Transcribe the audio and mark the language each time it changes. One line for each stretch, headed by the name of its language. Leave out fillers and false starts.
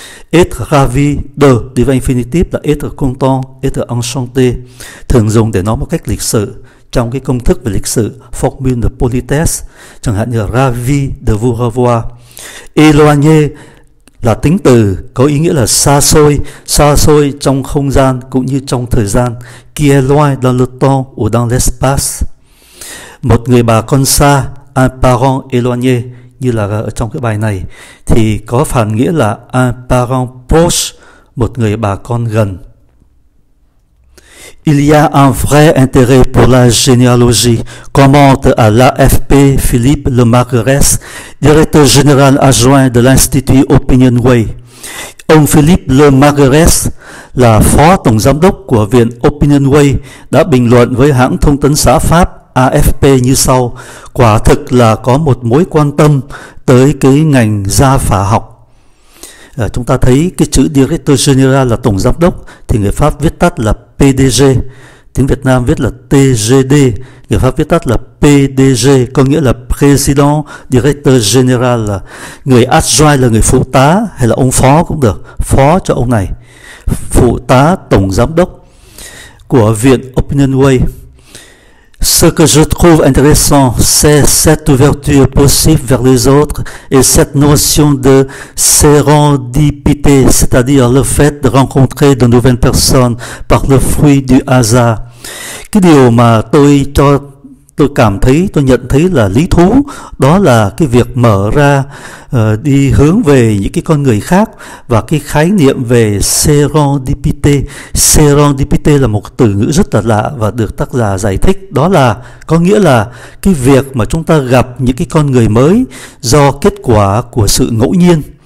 French: Être ravi de,
Vietnamese: đi vào infinitive là
French: être content, être enchanté.
Vietnamese: Thường dùng để nói một cách lịch sự. Trong cái công thức về lịch sự, formule de politesse, chẳng hạn như là
French: ravi de vous revoir.
Vietnamese: Éloigné là tính từ có ý nghĩa là xa xôi trong không gian cũng như trong thời gian.
French: Qui est loin dans le temps ou dans l'espace.
Vietnamese: Một người bà con xa,
French: un parent éloigné,
Vietnamese: như là ở trong cái bài này, thì có phản nghĩa là
French: un parent proche,
Vietnamese: một người bà con gần.
French: Il y a un vrai intérêt pour la généalogie, commente à l'AFP Philippe Lemarquerès, directeur général adjoint de l'Institut Opinionway.
Vietnamese: Ông Philippe Le Margueres là phó tổng giám đốc của Viện Opinionway đã bình luận với hãng thông tấn xã Pháp AFP như sau: quả thực là có một mối quan tâm tới cái ngành gia phả học. Chúng ta thấy cái chữ Directeur General là tổng giám đốc thì người Pháp viết tắt là PDG, tiếng Việt Nam viết là TGD, người Pháp viết tắt là PDG, có nghĩa là Président Directeur General, là người adjoint là người phụ tá hay là ông phó cũng được, phó cho ông này, phụ tá tổng giám đốc của Viện Opinionway.
French: Ce que je trouve intéressant, c'est cette ouverture possible vers les autres et cette notion de sérendipité, c'est-à-dire le fait de rencontrer de nouvelles personnes par le fruit du hasard.
Vietnamese: Cái điều mà tôi cảm thấy, tôi nhận thấy là lý thú, đó là cái việc mở ra đi hướng về những cái con người khác, và cái khái niệm về sérendipité. Sérendipité là một từ ngữ rất là lạ và được tác giả giải thích, đó là có nghĩa là cái việc mà chúng ta gặp những cái con người mới do kết quả của sự ngẫu nhiên.